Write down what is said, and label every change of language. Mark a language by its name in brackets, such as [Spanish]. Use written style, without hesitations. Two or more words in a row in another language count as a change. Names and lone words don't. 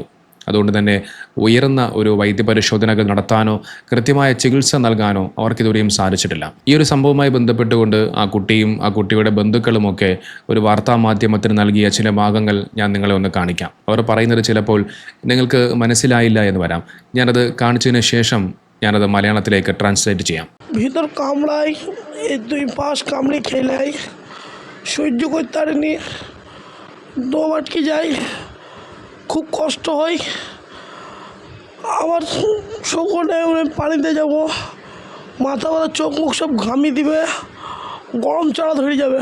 [Malayalam] അതുകൊണ്ട് തന്നെ ഉയർന്ന ഒരു വൈദ്യപരിശോധനകൾ നടത്താനോ കൃത്യമായ ചികിത്സ നൽകാനോ അവർക്കിതുവരെയും സാധിച്ചിട്ടില്ല. ഈ ഒരു സംഭവവുമായി ബന്ധപ്പെട്ടുകൊണ്ട് ആ കുട്ടിയും ആ കുട്ടിയുടെ ബന്ധുക്കളുമൊക്കെ ഒരു വാർത്താ മാധ്യമത്തിന് നൽകിയ ചില ഭാഗങ്ങൾ ഞാൻ നിങ്ങളെ ഒന്ന് കാണിക്കാം. അവർ പറയുന്നത് ചിലപ്പോൾ നിങ്ങൾക്ക് മനസ്സിലായില്ല എന്ന് വരാം. ഞാനത് കാണിച്ചതിന് ശേഷം ഞാനത് മലയാളത്തിലേക്ക് ട്രാൻസ്ലേറ്റ് ചെയ്യാം. [Bangla] ভিতর কামড়াই, এই 2 পাশ কামড়ে খেলাই, সহ্য করতে পারিনি, দম আটকে যায়, খুব কষ্ট হয়। আবার সকলে পানিতে যাব, মাথা ব্যথা, চোখ মুখ সব ঘামিয়ে দিবে, গরম চাড়া ধরে যাবে।